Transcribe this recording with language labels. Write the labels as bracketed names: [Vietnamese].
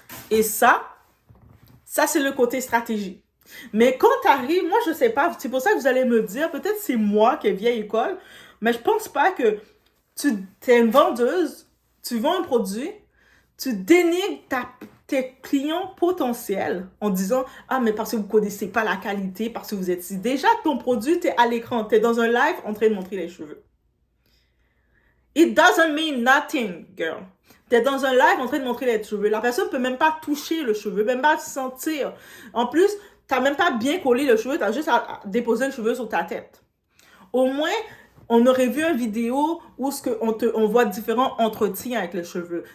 [French] Et ça c'est le côté stratégie. Mais quand tu arrives, moi, je sais pas, c'est pour ça que vous allez me dire, peut-être c'est moi qui est vieille école, mais je pense pas que tu es une vendeuse, tu vends un produit, tu dénigres tes clients potentiels en disant « Ah, mais parce que vous ne connaissez pas la qualité, parce que vous êtes ici. » Déjà, ton produit, tu es à l'écran, tu es dans un live en train de montrer les cheveux. [English] It doesn't mean nothing, girl. [French] Tu es dans un live en train de montrer les cheveux. La personne ne peut même pas toucher le cheveu, même pas sentir. En plus, tu n'as même pas bien collé le cheveu, tu as juste à déposer le cheveu sur ta tête. Au moins, on aurait vu une vidéo où on voit différents entretiens avec les cheveux.